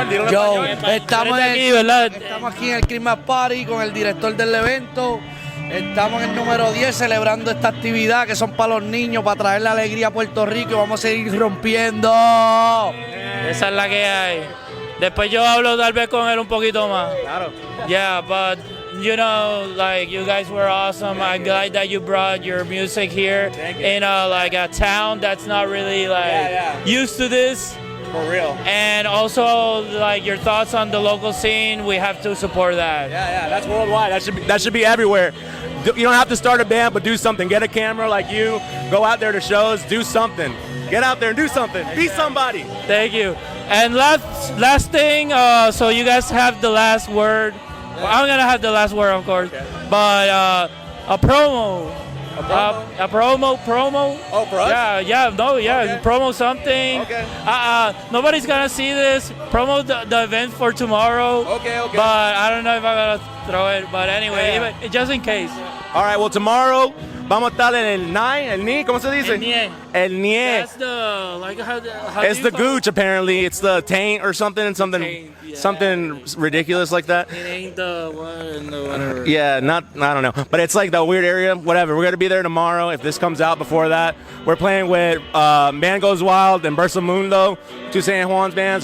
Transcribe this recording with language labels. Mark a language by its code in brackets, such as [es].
[es] Yo, estamos aquí en el Christmas Party con el director del evento. Estamos en el número 10 celebrando esta actividad que son para los niños, para traer la alegría a Puerto Rico, y vamos a seguir rompiendo. esa es la que hay. Después yo hablo tal vez con él un poquito más. Claro. [en] Yeah, but you know, like you guys were awesome. I'm glad that you brought your music here in like a town that's not really like used to this. For real. And also like your thoughts on the local scene. We have to support that. Yeah, that's worldwide. That should be everywhere. You don't have to start a band, but do something. Get a camera like you. Go out there to shows. Do something. Get out there and do something. Be somebody. Thank you. And last thing, so you guys have the last word. Well, I'm gonna have the last word, of course. Okay. But a promo. A promo? Oh, for us? Yeah. Okay. Promo something. Okay. Nobody's gonna see this. Promo the event for tomorrow. Okay. But I don't know if I'm gonna throw it. But anyway, even, just in case. All right, well, tomorrow [es] vamos a estar en el NIE, ¿cómo se dice? El NIE. [en] That's the, like, how It's do the you call gooch, apparently. It's the taint or something, Taint, yeah. something ridiculous like that. It ain't the one, the whatever. Yeah, I don't know. But it's like the weird area, whatever. We're going to be there tomorrow if this comes out before that. We're playing with Man Goes Wild and Versa Mundo, two San Juan's bands.